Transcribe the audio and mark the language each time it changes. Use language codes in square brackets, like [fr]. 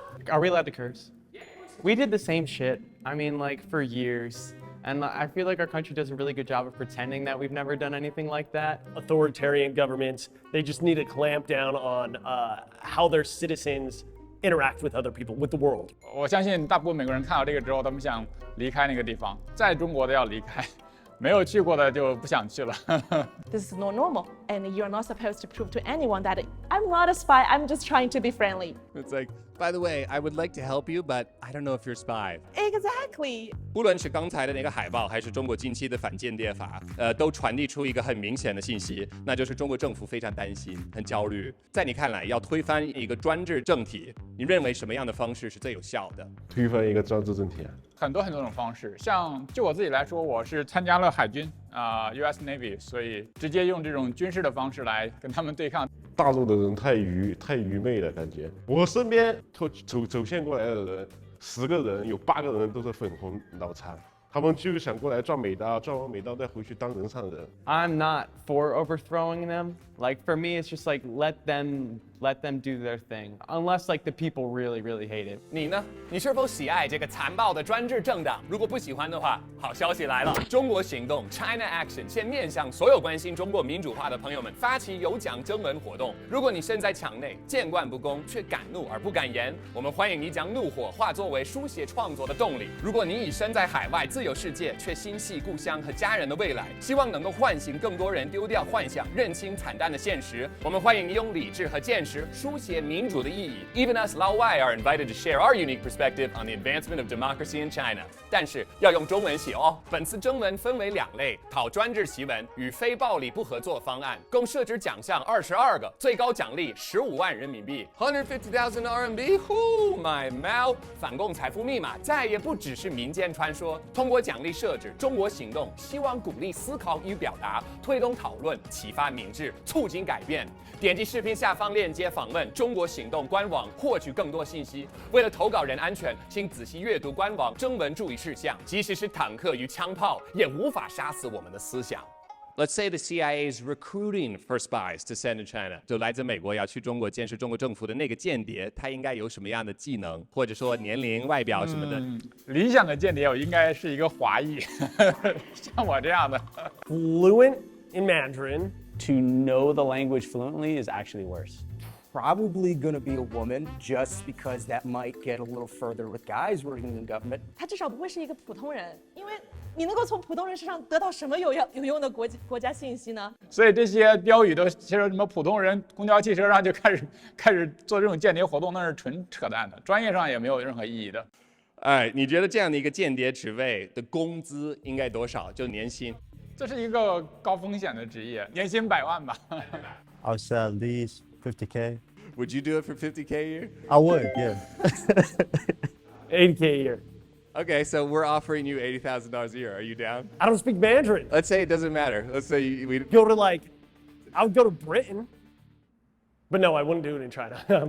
[en] Are we allowed to curse? We did the same shit. I mean, like, for years. And I feel like our country does a really good job of pretending that we've never done anything like that. Authoritarian governments, they just need to clamp down on how their citizens interact with other people, with the world. [zh] 我相信大部分美国人看到这个之后，他们想离开那个地方，在中国的要离开，没有去过的就不想去了。 [en] This is not normal, and you're not supposed to prove to anyone that I'm not a spy. I'm just trying to be friendly. It's like, by the way, I would like to help you, but I don't know if you're a spy. Exactly. [zh] 不论是刚才的那个海报，还是中国近期的反间谍法，都传递出一个很明显的信息，那就是中国政府非常担心、很焦虑。在你看来，要推翻一个专制政体，你认为什么样的方式是最有效的？推翻一个专制政体啊！很多种方式，像就我自己来说，我是参加了海军US Navy， 所以直接用这种军事的方式来跟他们对抗。大陆的人太愚昧了，感觉。我身边走线过来的人，10个人有8个人都是粉红脑残，他们就想过来赚美刀，赚完美刀再回去当人上人。 [en] I'm not for overthrowing them. Like, for me, it's just like, let them do their thing. Unless, like, the people really, really hate it. [zh] 你呢？你是否喜爱这个残暴的专制政党？如果不喜欢的话，好消息来了！中国行动 China Action 现面向所有关心中国民主化的朋友们发起有奖征文活动。如果你身在墙内，见惯不公，却敢怒而不敢言，我们欢迎你将怒火化作为书写创作的动力。如果你已身在海外自由世界，却心系故乡和家人的未来，希望能够唤醒更多人丢掉幻想，认清惨淡的现实，我们欢迎你用理智和见识书写民主的意义。 [en] Even us 老外 are invited to share our unique perspective on the advancement of democracy in China. [zh] 但是要用中文写哦。本次征文分为2类：讨专制檄文与非暴力不合作方案，共设置奖项22个，最高奖励15万人民币 ，150,000 RMB。 [en] 呼 my mouth！ [zh] 反共财富密码再也不只是民间传说。通过奖励设置，中国行动希望鼓励思考与表达，推动讨论，启发民智，促进改变。点击视频下方链接访问中国行动官网，获取更多信息。为了投稿人安全，请仔细阅读官网征文注意事项。即使是坦克与枪炮，也无法杀死我们的思想。 [en] Let's say the CIA is recruiting for spies to send to China. [zh] 就来自美国要去中国监视中国政府的那个间谍，他应该有什么样的技能，或者说年龄、外表什么的？理想的间谍我应该是一个华裔，像我这样的。 [en] Fluent in Mandarin. To know the language fluently is actually worse. Probably gonna be a woman just because that might get a little further with guys working in the government. [zh] 他至少不会是一个普通人，因为你能够从普通人身上得到什么有用的国家信息呢？所以这些标语都其实什么普通人公交汽车上就开始做这种间谍活动，那是纯扯淡的，专业上也没有任何意义的。哎，你觉得这样的一个间谍职位的工资应该多少？就年薪？这是一个高风险的职业，年薪100万吧。 [en] I'll say at least 50K. Would you do it for 50K a year? I would, yeah. 80K a year. Okay, so we're offering you $80,000 a year. Are you down? I don't speak Mandarin. Let's say it doesn't matter. Let's say we Go to I would go to Britain. But no, I wouldn't do it in China.